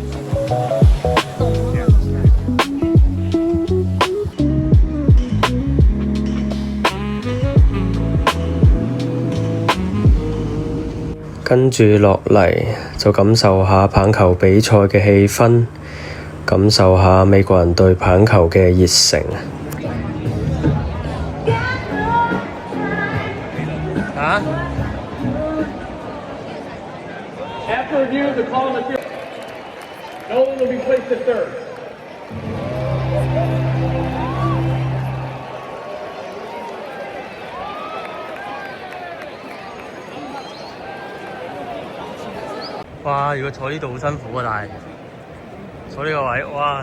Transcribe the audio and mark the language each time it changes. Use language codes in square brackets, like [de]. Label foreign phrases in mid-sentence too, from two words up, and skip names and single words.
[yue] 跟住落嚟就感受下棒球比賽嘅氣氛，感受下美國人對棒球嘅熱誠。 [en] After review of the call on the field, Nolan will be placed at third. [yue] 哇！如果坐呢度好辛苦啊，但係坐呢個位，哇！